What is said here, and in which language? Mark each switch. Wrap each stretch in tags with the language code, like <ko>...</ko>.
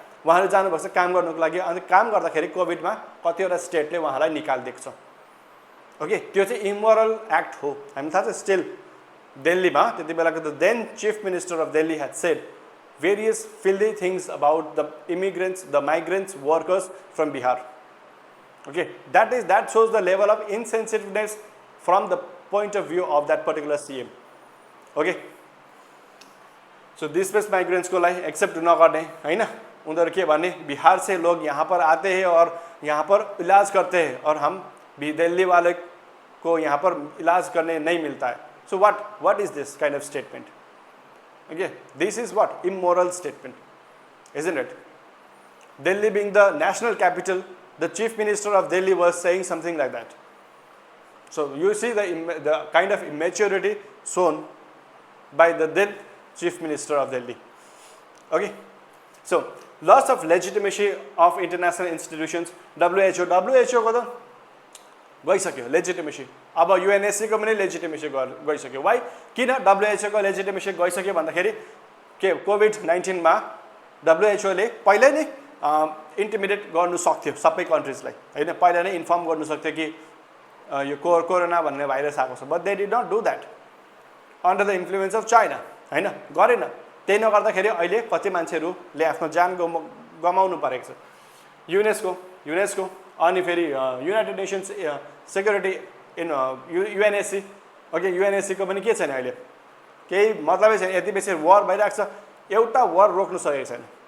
<ne>उहाँहरू जानुभएको छ काम गर्नुको लागि अनि काम गर्दाखेरि कोभिडमा कतिवटा स्टेटले उहाँलाई निकालिदिएको छ ओके। त्यो चाहिँ इमोरल एक्ट हो हामी थाहा छ। स्टिल दिल्लीमा त्यति बेलाको</ne> <en>The then chief minister of Delhi had said various filthy things about the immigrants, the migrants, workers from Bihar. Okay, that shows the level of insensitiveness from the point of view of that particular CM. Okay, so displaced migrants</en> <ne>को लागि</ne> <en>accept नगर्ने होइन।</en> <ne>उनीहरू के भने</ne> <hi>बिहार से लोग यहाँ पर आते हैं और यहाँ पर इलाज करते हैं और हम भी दिल्ली वाले को यहाँ पर इलाज करने नहीं मिलता है।</hi> <en>So what is this kind of statement? Okay, this is what immoral statement, isn't it? Delhi being the national capital, the chief minister of Delhi was saying something like that. So you see the kind of immaturity shown by the then chief minister of Delhi. Okay, so loss of legitimacy of international institutions.</en> <ne>WHO को त गइसक्यो legitimacy. अब UNSC को पनि legitimacy गइसक्यो। Why किन WHO को legitimacy गइसक्यो भन्दाखेरि के कोभिड-19 मा WHO ले पहिल्यै नै इन्टिमिडेट गर्नु सक्थ्यो सबै कन्ट्रीजलाई हैन, पहिला नै इन्फर्म गर्नु सक्थ्यो कि यो कोरोना भन्ने भाइरस आएको छ।</ne> <en>But they did not do that under the influence of China हैन, गरेन।</en> <ne>त्यही नगर्दाखेरि अहिले कति मान्छेहरूले आफ्नो ज्यान गमाउनु परेको छ। युनेस्को अनि फेरि United nations security in UNSC okay, UNSC को पनि के छैन अहिले केही मतलबै छैन। यति बेसी वार भइरहेको छ, एउटा वार रोक्नु सकेको छैन।</ne>